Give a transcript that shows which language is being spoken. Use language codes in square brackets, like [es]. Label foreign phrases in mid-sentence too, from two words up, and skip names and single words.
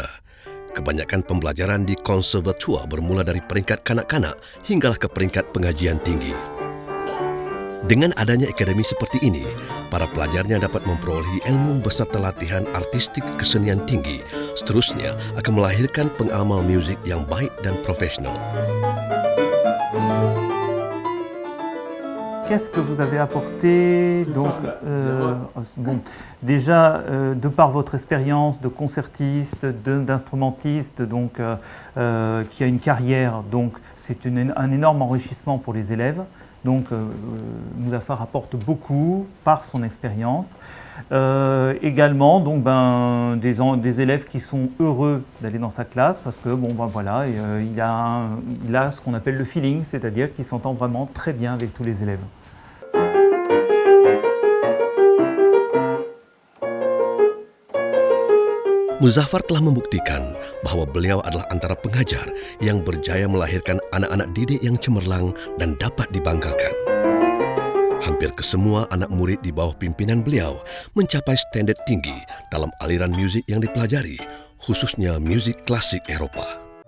[ms] Kebanyakan pembelajaran di konservatoire bermula dari peringkat kanak-kanak hinggalah ke peringkat pengajian tinggi. Dengan adanya akademi seperti ini, para pelajarnya dapat memperolehi ilmu beserta latihan artistik kesenian tinggi. Seterusnya akan melahirkan pengamal muzik yang baik dan profesional. [fr] Qu'est-ce que vous avez apporté donc, bon, déjà, de par votre expérience de concertiste, d'instrumentiste, donc, qui a une carrière, donc c'est un énorme enrichissement pour les élèves. Donc Muzaffar apporte beaucoup par son expérience. Également donc, des élèves qui sont heureux d'aller dans sa classe parce que voilà, il a ce qu'on appelle le feeling, c'est-à-dire qu'il s'entend vraiment très bien avec tous les élèves. [ms] Muzaffar telah membuktikan bahawa beliau adalah antara pengajar yang berjaya melahirkan anak-anak didik yang cemerlang dan dapat dibanggakan. Hampir kesemua anak murid di bawah pimpinan beliau mencapai standard tinggi dalam aliran muzik yang dipelajari, khususnya muzik klasik Eropah.